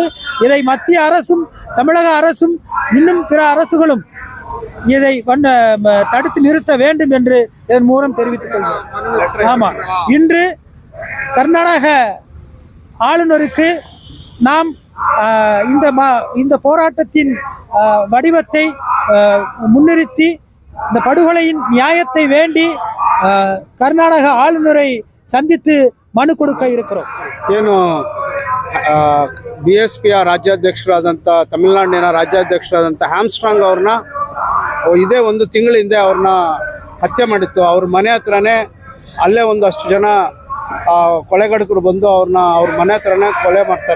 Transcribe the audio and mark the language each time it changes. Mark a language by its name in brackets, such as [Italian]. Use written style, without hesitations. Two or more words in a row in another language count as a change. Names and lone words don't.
[Tamil] இதை மத்திய அரசும் தமிழக அரசும் இன்னும் பிற அரசுகளும் இதை தடுத்து நிறுத்த வேண்டும் என்று இதன் மூலம் தெரிவித்துக் கொள்கிறோம். ஆமா, இன்று கர்நாடக ஆளுநருக்கு நாம் இந்த போராட்டத்தின் வடிவத்தை முன்னிறுத்தி இந்த படுகொலையின் நியாயத்தை வேண்டி ಕರ್ನಾಟಕ ಆಳುನரை சந்தித்து மனு கொடுக்க இருக்கிறோம். [Kannada] ಏನು BSP ರಾಜ್ಯಾಧ್ಯಕ್ಷರಾದಂಥ ತಮಿಳುನಾಡಿನ ರಾಜ್ಯಾಧ್ಯಕ್ಷರಾದಂಥ ಆಮ್ಸ್ಟ್ರಾಂಗ್ ಅವ್ರನ್ನ ಇದೇ ಒಂದು ತಿಂಗಳ ಹಿಂದೆ ಅವ್ರನ್ನ ಹತ್ಯೆ ಮಾಡಿತ್ತು. ಅವ್ರ ಮನೆ ಹತ್ರನೇ ಅಲ್ಲೇ ಒಂದಷ್ಟು ಜನ ಕೊಲೆಗಡಕರು ಬಂದು ಅವ್ರ ಮನೆ ಹತ್ರನೇ ಕೊಲೆ ಮಾಡ್ತಾರೆ.